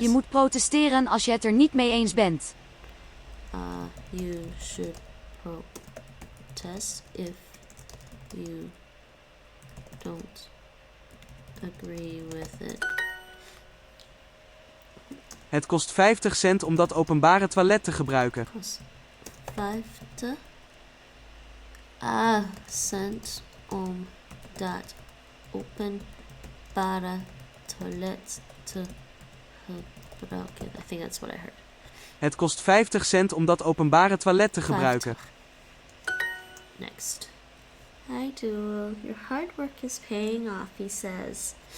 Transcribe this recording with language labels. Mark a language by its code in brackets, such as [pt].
[nl] Je moet protesteren als je het er niet mee eens bent. [en] You should protest if you don't agree with it. [nl] Het kost 50 cent om dat openbare toilet te gebruiken. Kost 50 cent om dat openbare toilet te gebruiken. [en] I think that's what I heard. [nl] Het kost 50 cent om dat openbare toilet te gebruiken. [en] 50. Next. Hi Duo, your hard work is paying off, he says.